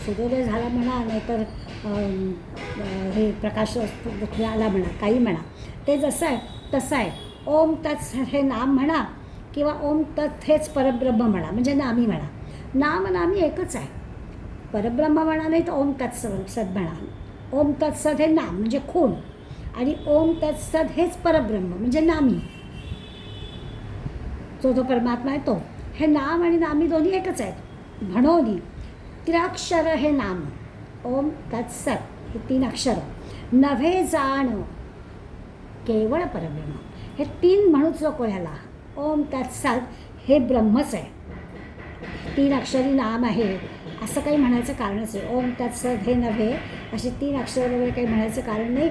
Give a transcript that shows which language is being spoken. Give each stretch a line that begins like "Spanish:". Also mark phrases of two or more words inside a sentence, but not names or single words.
Marathi: सूर्योदय झाला म्हणा, नाहीतर हे प्रकाश पृथ्वी आला म्हणा, काही म्हणा, ते जसं आहे तसं आहे. ओम तत्स हे नाम म्हणा किंवा ओम तत् हेच परब्रह्म म्हणा, म्हणजे नामी म्हणा. नाम नामी एकच आहे. परब्रह्म म्हणा नाही तर ओम तत्सद म्हणा. ओम तत्सद हे नाम म्हणजे खूण, आणि ओम तत्सद हेच परब्रह्म म्हणजे नामी, जो परमात्मा आहे तो. हे नाम आणि नामी दोन्ही एकच आहेत. म्हणून त्र्याक्षर हे नाम, ओम तत्सत हे 3 अक्षर, नव्हे जाण केवळ परब्रह्म. हे 3 म्हणूच नको ह्याला. ओम तत्सत हे ब्रह्मच आहे, 3 अक्षरी नाम आहे असं काही म्हणायचं कारणच आहे. ओम तत्सत हे नव्हे असे 3 अक्षर वगैरे काही म्हणायचं कारण नाही.